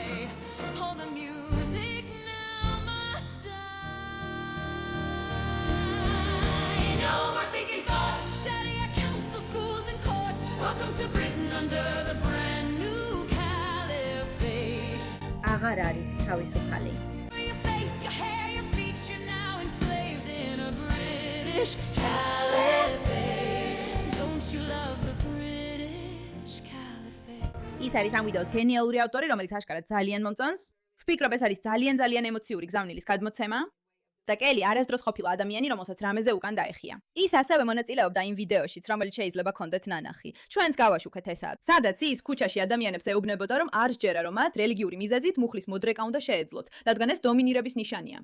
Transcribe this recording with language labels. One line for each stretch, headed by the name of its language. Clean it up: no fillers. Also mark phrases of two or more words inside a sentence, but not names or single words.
English: All the music now must die. No more thinking thoughts, shatter your council, schools and courts. Welcome to Britain under the brand new caliphate.
Georgian: აღარ არის თავისუფალი.
English: Your face, your hair, your feet, you're now enslaved in a British caliphate. Don't you love the British caliphate?
Georgian: ის არის ამ ვიდეოს გენიალური ავტორი, რომელიც აშკარად ძალიან მომწონს. ვფიქრობ, ეს არის ძალიან ემოციური გზავნილის გადმოცემა. და კელი არასდროს ყოფილა ადამიანი, რომელსაც რამეზე უკან დაეხია. ის ასევე მონაწილეობდა იმ ვიდეოშიც, რომელიც შეიძლება გქონდეთ ნანახი. ჩვენც გავაშუქეთ ესაა. სადაც ის ქუჩაში ადამიანებს ეუბნებოდა, რომ არ სჯერა, რომ მათ რელიგიური მიზეზით მუხლის მოდრეკა უნდა შეეძლოთ, რადგან ეს დომინირების ნიშანია.